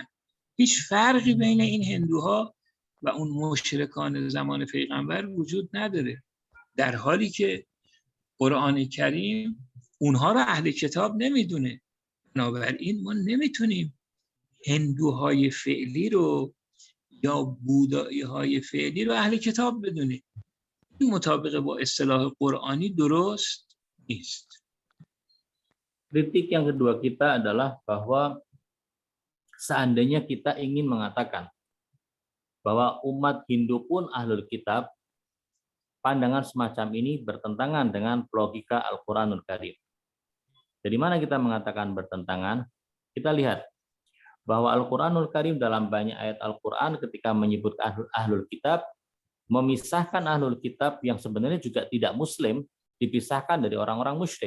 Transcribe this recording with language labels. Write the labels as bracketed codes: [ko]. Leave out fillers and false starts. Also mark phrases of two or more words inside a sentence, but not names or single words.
[fa] هیچ فرقی بین این هندوها و اون مشرکان زمان پیغمبر وجود نداره، در حالی که قرآن کریم اونها رو اهل کتاب نمیدونه. بنابراین ما نمیتونیم هندوهای فعلی رو یا بودایی های فعلی رو اهل کتاب بدونیم. این مطابق با اصطلاح قرآنی درست نیست. [id] Kritik yang kedua kita adalah bahwa seandainya kita ingin mengatakan bahwa umat Hindu pun [ar] أهل الكتاب, [id] pandangan semacam ini bertentangan dengan logika [ar] القرآن الكريم. [id] Dari mana kita mengatakan bertentangan? Kita lihat bahwa [ar] القرآن الكريم [id] dalam banyak ayat Al-Quran ketika menyebut [ar] أهل الكتاب, [id] memisahkan [ar] أهل الكتاب [id] yang sebenarnya juga tidak muslim, dipisahkan dari orang-orang musyrik.